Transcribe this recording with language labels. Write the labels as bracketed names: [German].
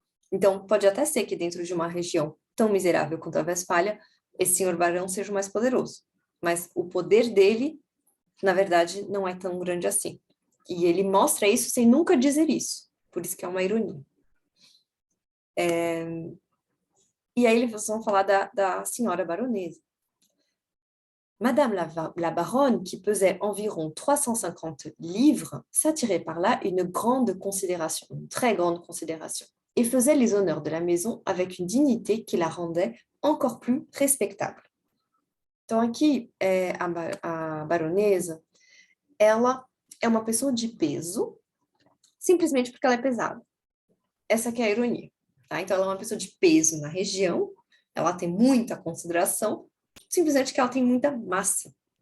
[Portuguese] Então, pode até ser que dentro de uma região tão miserável quanto a Westfália, esse senhor barão seja o mais poderoso. Mas o poder dele, na verdade, não é tão grande assim. E ele mostra isso sem nunca dizer isso. Por isso que é uma ironia. E aí eles vão falar da senhora baronesa. [French] Madame la baronne, qui pesait environ 350 livres, s'attirait par là une grande considération, une très grande considération, et faisait les honneurs de la maison avec une dignité qui la rendait encore plus respectable. [Portuguese] Então, aqui, a baronesa, ela é uma pessoa de peso, simplesmente porque ela é pesada. Essa que é a ironia. Tá? Então, ela é uma pessoa de peso na região, ela tem muita consideração, simplesmente que ela tem muita massa.